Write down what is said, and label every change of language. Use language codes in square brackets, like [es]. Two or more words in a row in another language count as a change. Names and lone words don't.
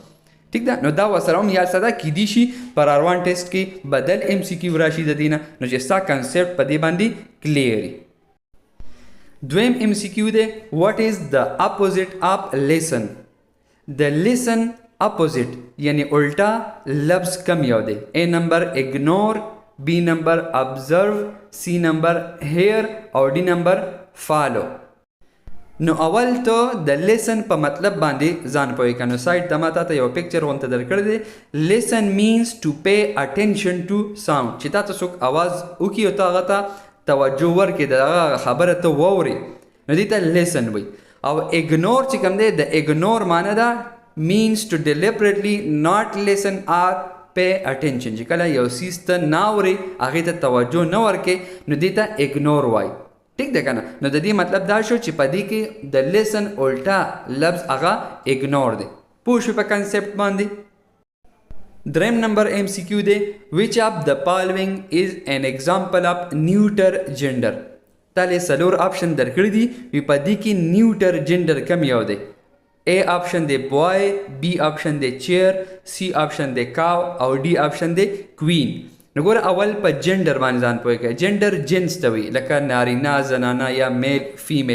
[ps] ټیک ده، نو دا ورسره هم یاد ساته کیدی شي پر اروان ټیسټ کې بدل ام سی کیو راشي د دې نه، نو چې ستا کنسپټ په دې باندې کلیر وي. دویم ام سی کیو دی [en] what is the opposite of listen. [ps] د لیسن اپوزیټ یعنی الټا لفظ کم یو دی. اے نمبر اگنور، بی نمبر ابزرو، سی نمبر هیر او ڈی نمبر فالو. نو اول ته د لیسن په مطلب باندې ځان پوهې که. نو سایډ ته ما تاته یو پکچر غونته درکړی دی. [en] listen means to pay attention to sound, [ps] چې تا ته څوک آواز وکړي او ته هغه ته توجه ورکړې، د هغه خبره ته واورې، نو دې ته لیسن وایي. او اګنور چې کوم دی د اګنور معنی ده [en] means to deliberately not listen or pay attention, [ps] چې کله یو څیز ته نه اورې هغې ته توجه نه ورکې نو دې ته اګنور وایي. ٹھیک ده کنه. نو د دې مطلب دا شو چې په دې کې د لیسن الټا لفظ هغه اګنور دی. پوه شو په کنسپټ باندې. دریم نمبر ام سی کیو دی [en] which of the following is an example of neuter gender. [ps] تاله څلور آپشن درکړي دي، وی په دې کې [en] neuter gender [ps] کم یو دی. اے آپشن دی بوای، بی آپشن دی چیر، سی آپشن دی کاو او ڈی آپشن دی کوین. نو ګوره اول په جنډر باندې ځان پوه کړه. جنډر جنس ته وایي، لکه نارینه، زنانه یا [en] male, female.